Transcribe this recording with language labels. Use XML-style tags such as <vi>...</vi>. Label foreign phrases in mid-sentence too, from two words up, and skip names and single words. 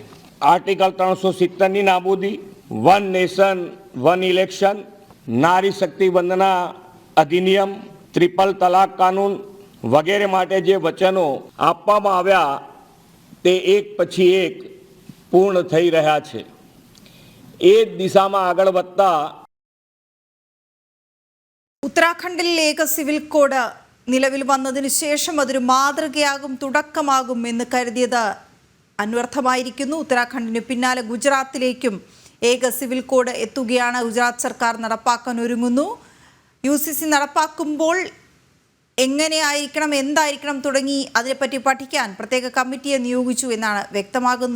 <gu>આર્ટિકલ 370ની નાબૂદી, વન નેશન વન ઇલેક્શન, નારી શક્તિ વંદના અધિનિયમ, ટ્રિપલ તલાક કાનૂન વગેરે માટે જે વચનો આપવામાં આવ્યા તે એક પછી એક પૂર્ણ થઈ રહ્યા છે. એ દિશામાં આગળ વધતા</gu> <ml>ഉത്തരാഖണ്ഡിൽ ഏക സിവിൽ കോഡ് നിലവിൽ വന്നതിന് ശേഷം അതൊരു മാതൃകയാകും, തുടക്കമാകും എന്ന് കരുതിയത് അന്വർത്ഥമായിരിക്കുന്നു. ഉത്തരാഖണ്ഡിന് പിന്നാലെ ഗുജറാത്തിലേക്കും ഏക സിവിൽ കോഡ് എത്തുകയാണ്. ഗുജറാത്ത് സർക്കാർ നടപ്പാക്കാൻ ഒരുങ്ങുന്നു. UCC നടപ്പാക്കുമ്പോൾ എങ്ങനെയായിരിക്കണം, എന്തായിരിക്കണം തുടങ്ങി അതിനെപ്പറ്റി പഠിക്കാൻ പ്രത്യേക കമ്മിറ്റിയെ നിയോഗിച്ചു എന്നാണ് വ്യക്തമാകുന്നത്.</ml>